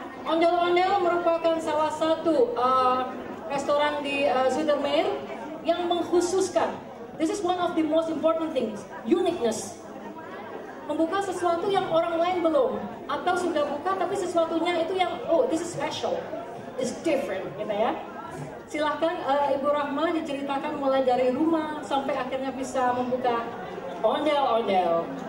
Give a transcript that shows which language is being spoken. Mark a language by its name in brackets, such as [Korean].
[Indonesian] Ondel-ondel merupakan salah satu restoran di Zuidermeer yang mengkhususkan. [English] This is one of the most important things, uniqueness. [Indonesian] Membuka sesuatu yang orang lain belum, atau sudah buka tapi sesuatunya itu yang [English] this is special, it's different, [Indonesian] gitu ya. Silahkan Ibu Rahma diceritakan mulai dari rumah sampai akhirnya bisa membuka ondel-ondel.